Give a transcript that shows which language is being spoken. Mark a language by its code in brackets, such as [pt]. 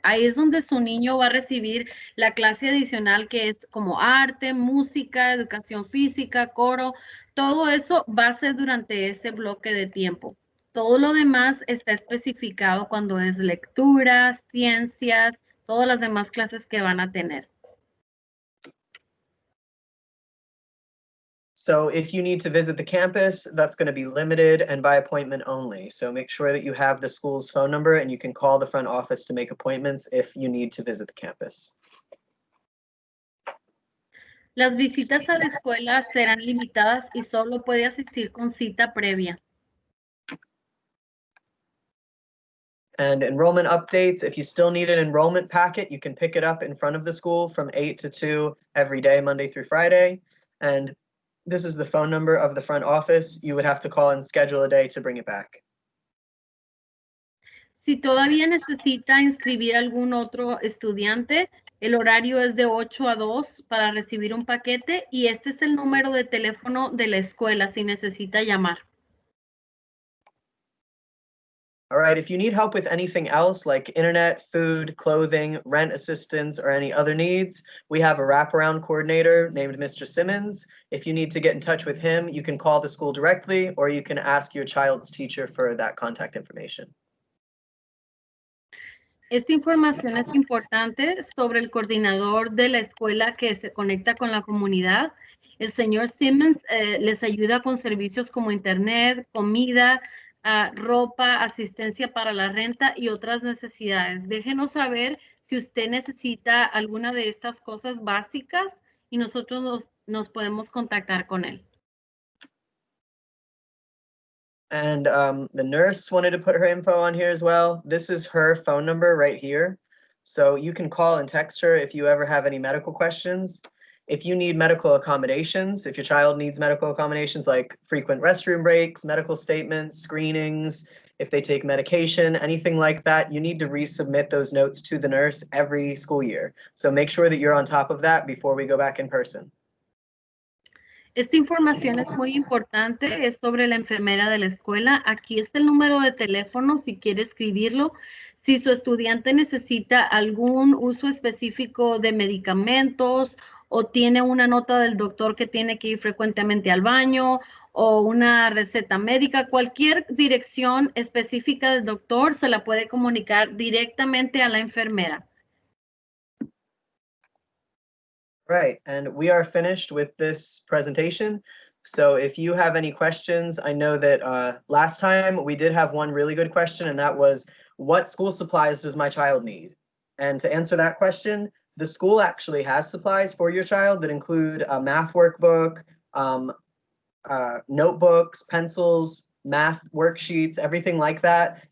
[es] Ahí es donde su niño va a recibir la clase adicional que es como arte, música, educación física, coro. Todo eso va a ser durante ese bloque de tiempo. Todo lo demás está especificado cuando es lectura, ciencias, todas las demás clases que van a tener. [en] So if you need to visit the campus, that's going to be limited and by appointment only. So make sure that you have the school's phone number and you can call the front office to make appointments if you need to visit the campus. [es] Las visitas a la escuela serán limitadas y solo puede asistir con cita previa. [en] And enrollment updates, if you still need an enrollment packet, you can pick it up in front of the school from 8 to 2 every day, Monday through Friday. And this is the phone number of the front office. You would have to call and schedule a day to bring it back. [es] Si todavía necesita inscribir algún otro estudiante, el horario es de 8 a 2 para recibir un paquete y este es el número de teléfono de la escuela si necesita llamar. [en] All right, if you need help with anything else like internet, food, clothing, rent assistance, or any other needs, we have a wraparound coordinator named Mr. Simmons. If you need to get in touch with him, you can call the school directly or you can ask your child's teacher for that contact information. [es] Esta información es importante sobre el coordinador de la escuela que se conecta con la comunidad. El señor Simmons les ayuda con servicios como internet, comida, ropa, asistencia para la renta y otras necesidades. Déjenos saber si usted necesita alguna de estas cosas básicas y nosotros nos podemos contactar con él. [en] And the nurse wanted to put her info on here as well. This is her phone number right here. So you can call and text her if you ever have any medical questions. If you need medical accommodations, if your child needs medical accommodations like frequent restroom breaks, medical statements, screenings, if they take medication, anything like that, you need to resubmit those notes to the nurse every school year. So make sure that you're on top of that before we go back in person. [es] Esta información es muy importante, es sobre la enfermera de la escuela. Aquí está el número de teléfono si quiere escribirlo. Si su estudiante necesita algún uso específico de medicamentos o tiene una nota del doctor que tiene que ir frecuentemente al baño o una receta médica, cualquier dirección específica del doctor se la puede comunicar directamente a la enfermera. [en] Right, and we are finished with this presentation. So if you have any questions, I know that last time we did have one really good question, and that was, what school supplies does my child need? And to answer that question, the school actually has supplies for your child that include a math workbook, notebooks, pencils, math worksheets, everything like that.